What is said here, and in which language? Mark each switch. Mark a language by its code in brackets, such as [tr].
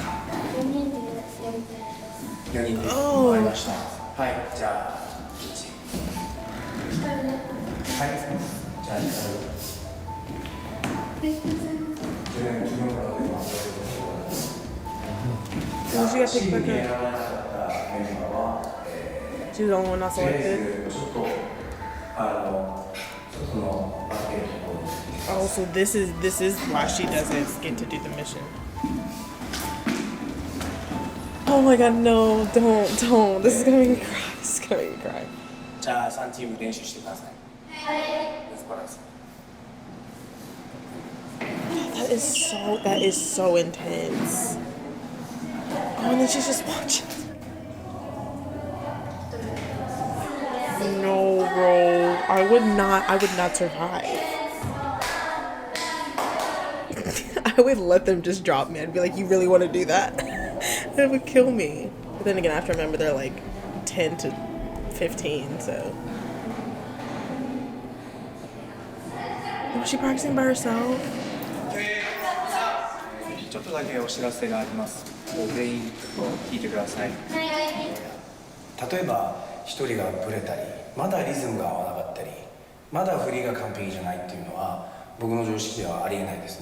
[ja] 4人で終わりましたはいじゃあはいじゃあ [en] Did she get picked back up? She was the only one not selected. Oh, so this is why she doesn't get to do the mission. Oh my god, no, don't. This is gonna make me cry. This is gonna make me cry. [ja] じゃあ3チーム練習してくださいはい [en] That is so intense. Oh, and then she's just watching. No, bro. I would not survive. I would let them just drop me. I'd be like, you really want to do that? That would kill me. But then again, I have to remember they're like 10 to 15, so. Was she practicing by herself? [ja] ちょっとだけお知らせがあります。全員ちょっと聞いてください。例えば一人がブレたり、まだリズムが合わなかったり、まだ振りが完璧じゃないっていうのは僕の常識ではありえないです。